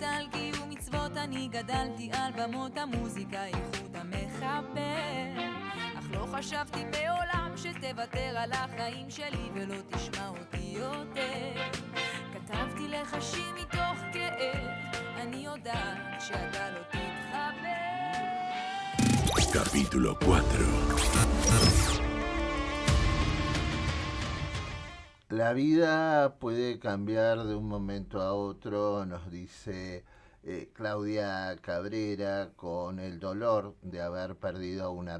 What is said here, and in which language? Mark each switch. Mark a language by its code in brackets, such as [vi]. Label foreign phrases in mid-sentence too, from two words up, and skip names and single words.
[he] על קיום מצוות, אני גדלתי על במות המוזיקה, איכות המחבר, אך לא חשבתי בעולם שתוותר על החיים שלי ולא תשמע אותי יותר, כתבתי לך שיר מתוך כאב, אני יודעת שאתה לא תתחבר. [es] Capítulo 4. La vida puede cambiar de un momento a otro, nos dice Claudia Cabrera, con el dolor de haber perdido a un